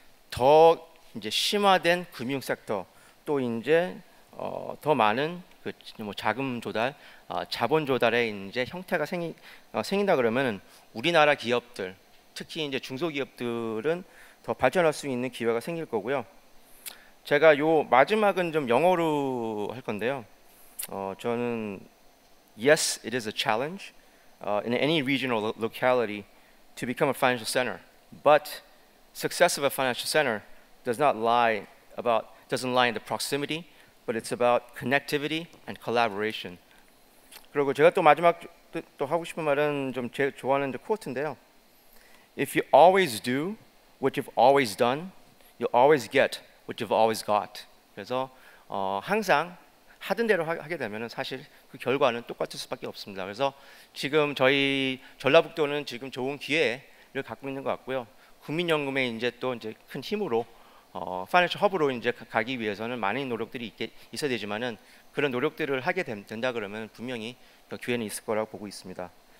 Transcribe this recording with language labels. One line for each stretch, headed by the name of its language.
Korean: 더 이제 심화된 금융 섹터 또 이제 더 많은 뭐 자금 조달, 자본 조달의 이제 형태가 생긴다 그러면 우리나라 기업들, 특히 이제 중소기업들은 더 발전할 수 있는 기회가 생길 거고요. 제가 요 마지막은 좀 영어로 할 건데요. 저는
English: yes, it is a challenge in any regional locality to become a financial center, but success of a financial center doesn't lie in the proximity, but it's about connectivity and collaboration.
Korean: 그리고 제가 또 마지막 또 하고 싶은 말은 좀 제가 좋아하는 코트인데요.
English: If you always do what you've always done, you always get what you've always got.
Korean: 그래서 항상 하던 대로 하게 되면 사실 그 결과는 똑같을 수밖에 없습니다. 그래서 지금 저희 전라북도는 지금 좋은 기회를 갖고 있는 것 같고요. 국민연금의 이제 또 이제 큰 힘으로 파이낸셜 허브로 이제 가기 위해서는 많은 노력들이 있어야 되지만은 그런 노력들을 하게 된다 그러면 분명히 더 기회는 있을 거라고 보고 있습니다.